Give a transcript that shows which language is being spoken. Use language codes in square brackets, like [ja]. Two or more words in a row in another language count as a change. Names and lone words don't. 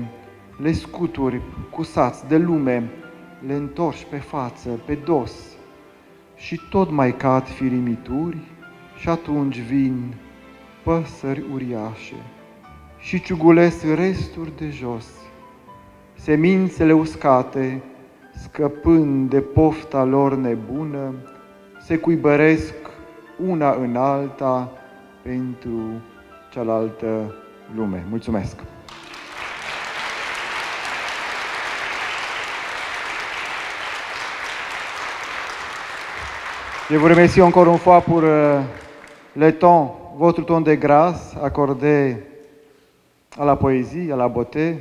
[ro] le scuturi cu sați de lume, le întorci pe față, pe dos și tot mai cad firimituri și atunci vin păsări uriașe și ciugulesc resturi de jos, semințele uscate, scăpând de pofta lor nebună, se cuibăresc una în alta pentru cealaltă lume. Mulțumesc! [fr] Je vous remercie encore une fois pour le temps, votre temps de grâce accordé à la poésie, à la beauté.